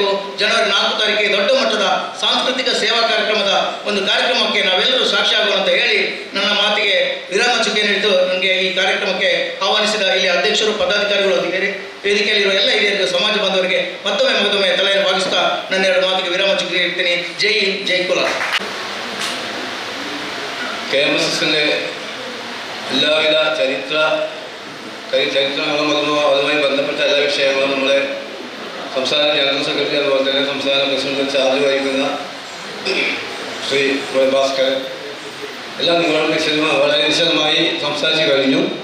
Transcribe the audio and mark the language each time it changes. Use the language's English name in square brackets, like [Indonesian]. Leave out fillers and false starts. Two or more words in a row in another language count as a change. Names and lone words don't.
[Kannada] ಜನವರಿ 4 ತಾರೀಕಿಗೆ ದೊಡ್ಡ ಮಟ್ಟದ ಸಾಂಸ್ಕೃತಿಕ ಸೇವಾ ಕಾರ್ಯಕ್ರಮದ ಒಂದು ಕಾರ್ಯಕ್ರಮಕ್ಕೆ ನಾವೆಲ್ಲರೂ ಸಾಕ್ಷಿಯಾಗುವಂತ ಹೇಳಿ ನನ್ನ ಮಾತಿಗೆ ವಿರಾಮ ಚುಕ್ಕೆ ನೀಡಿತು. ನನಗೆ ಈ ಕಾರ್ಯಕ್ರಮಕ್ಕೆ ಆಹ್ವಾನಿಸಿದ ಇಲ್ಲಿ ಅಧ್ಯಕ್ಷರು, ಪದಾಧಿಕಾರಿಗಳು, ವೇದಿಕೆಯಲ್ಲಿರುವ ಎಲ್ಲ ಹಿರಿಯರಿಗೆ, ಸಮಾಜ ಬಾಂಧವರಿಗೆ ಮತ್ತೊಮ್ಮೆ ತಲೆಯನ್ನು ಭಾಗಿಸ್ತಾ ನನ್ನ 2 ಮಾತಿಗೆ ವಿರಾಮ ಚುಕ್ಕೆ ನೀಡ್ತೀನಿ. ಜೈ ಹಿಂದ್, ಜೈ ಕುಲಾಲ. [Malayalam] KMSSന്റെ എല്ലാവിധ ചരിത്രങ്ങളും അതുമായി ബന്ധപ്പെട്ട എല്ലാ വിഷയങ്ങളും നമ്മളെ സംസ്ഥാന ജനറൽ സെക്രട്ടറി അതുപോലെ തന്നെ സംസ്ഥാന പ്രസിഡന്റ് ചാർജ് വഹിക്കുന്ന ശ്രീ ഭാസ്കരൻ എല്ലാം നിങ്ങളോട് വളരെ വിശദമായി സംസാരിച്ചു കഴിഞ്ഞു.